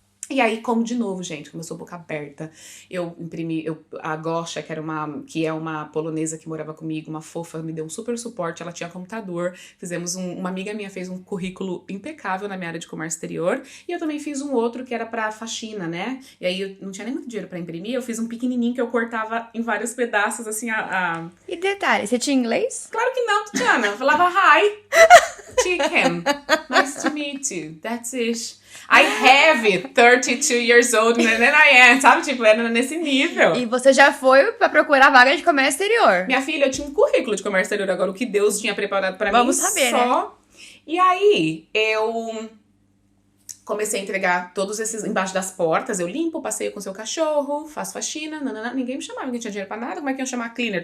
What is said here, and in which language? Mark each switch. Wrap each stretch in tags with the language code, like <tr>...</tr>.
<pt>E aí, como de novo, gente, começou boca aberta. Eu imprimi, a Gosha, que é uma polonesa que morava comigo, uma fofa, me deu um super suporte, ela tinha computador. Uma amiga minha fez um currículo impecável na minha área de comércio exterior. E eu também fiz um outro que era pra faxina, né? E aí, eu não tinha nem muito dinheiro pra imprimir, eu fiz um pequenininho que eu cortava em vários pedaços, assim, E detalhe, você tinha inglês? Claro que não, Tatiana. Eu falava,</pt> <en>hi, chicken, nice to meet you, that's it. I have 32 years old, and then I am, sabe?</en> <pt>Tipo, era nesse nível. E você já foi pra procurar vaga de comércio exterior? Minha filha, eu tinha um currículo de comércio exterior, agora o que Deus tinha preparado pra Vamos mim saber, só. Né? E aí, eu comecei a entregar todos esses embaixo das portas. Eu limpo, passeio com seu cachorro, faço faxina, nanana. Ninguém me chamava, ninguém tinha dinheiro pra nada. Como é que eu ia chamar cleaner?</pt>